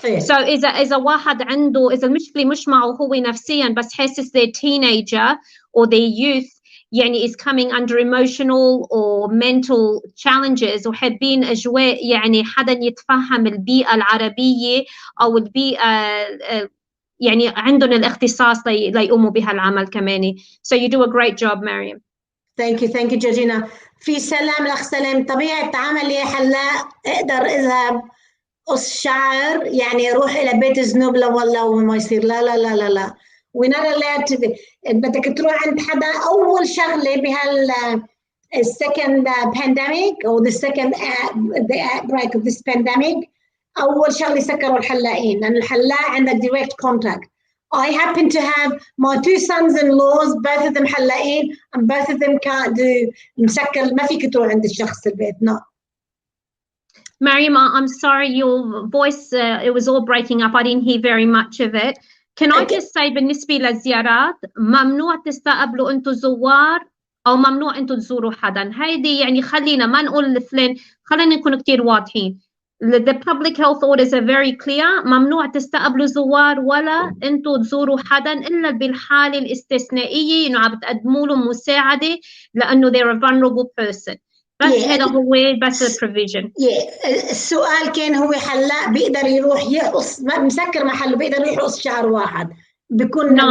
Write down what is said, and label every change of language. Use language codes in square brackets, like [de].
[ar] So اذا واحد عنده اذا المشكله مش معه هو نفسيا بس حاسس [en] their teenager or their youth [ar] يعني [en] is coming under emotional or mental challenges [ar] وحابين أجواء يعني حدا يتفهم البيئة العربية أو البيئة يعني عندهم الاختصاص ليقوموا بهالعمل كمان. [en] So you do a great job, Mariam. [ar] ثانك يو جورجينا. في سلام الأخ سلام. طبيعة عملي حلاق أقدر أذهب قص شعر يعني أروح إلى بيت زنوبلة ولا ما يصير؟ لا لا لا لا لا. بدك تروح عند حدا. أول شغلة بهال [en] second pandemic or the second the outbreak of this pandemic [ar] أول شغلة سكروا الحلاقين لأن الحلاق عندك [en] direct contact. I happen to have my 2 sons-in-laws, both of them [ar] حلاقين [en] and both of them can't do [ar] مسكر. ما فيك تروح عند الشخص البيت. [en] No. Mariam, I'm sorry, your voice, it was all breaking up. I didn't hear very much of it. Can I just say [ar] بالنسبة للزيارات ممنوع تستقبلوا أنتوا زوار أو ممنوع أنتوا تزوروا حدا. هيدي يعني خلينا ما نقول لفلان، خلينا نكون كتير واضحين. [en] The public health orders are very clear. [ar] ممنوع تستقبلوا زوار ولا أنتوا تزوروا حدا إلا بالحالة الاستثنائية إنه عم تقدموا لهم مساعدة لأنه [en] they're a vulnerable person. [ar] بس هذا هو بس البروفيجن. السؤال كان هو حلاق بيقدر يروح يقص مسكر محله بيقدر يروح يقص شعر واحد بيكون